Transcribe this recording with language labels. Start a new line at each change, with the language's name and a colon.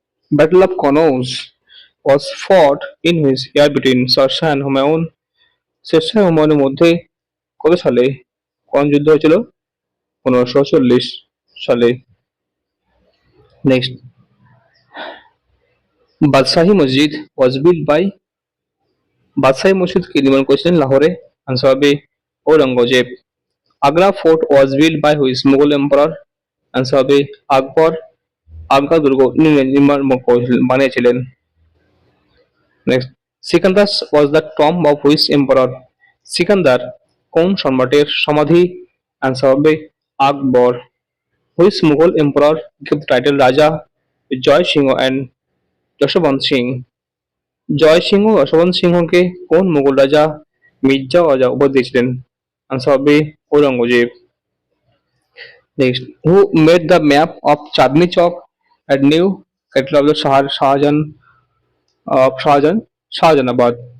English: Battle of Kannauj was fought in which year between Shah and Humayun?
Bangla: Sher Shah ও হুমায়ুনের মধ্যে কত সালে কোন যুদ্ধ হয়েছিল? 1540 সালে। নেক্সট, বাদশাহী মসজিদ
English: was built by?
Bangla: বাদশাহী মসজিদ কে নির্মাণ করেছিলেন লাহোরে? আনসার হবে Aurangzeb.
English: Agra fort was built by which Mughal emperor?
Bangla: Answer হবে আকবর। আগ্রা দুর্গ নির্মাণ বানিয়েছিলেন।
English: Next, Sikandar was the tomb of which emperor? Sikandar
Bangla: কোন সম্রাটের সমাধি? অ্যান্সার হবে আকবর।
English: Which Mughal emperor gave title Raja Jai Singh and Jaswant Singh?
Bangla: জয় সিংহ ও যশবন্ত সিংহকে কোন মুঘল রাজা মির্জা ওয়াজা উপাধি দিয়েছিলেন? আনসার হবে Aurangzeb.
English: Next, who made the map of Chandni Chowk at new capital of the Shahjahan Shahjahan Shahjahanabad?